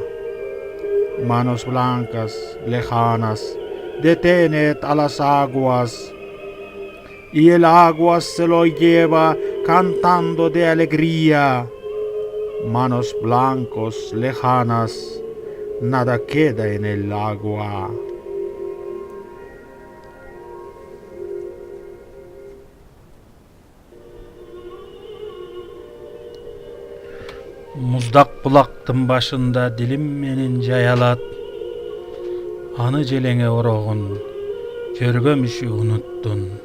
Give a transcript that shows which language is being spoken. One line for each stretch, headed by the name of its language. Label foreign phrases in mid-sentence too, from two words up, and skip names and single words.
Spanish: Manos blancas, lejanas, detened a las aguas. Y el agua se lo lleva cantando de alegría. Manos blancos, lejanas, nada queda en el agua.
Kyrgyz: Муздак булактын башында дилим менен жаялат. Аны желенге орогун, көргөмүшү унуттун.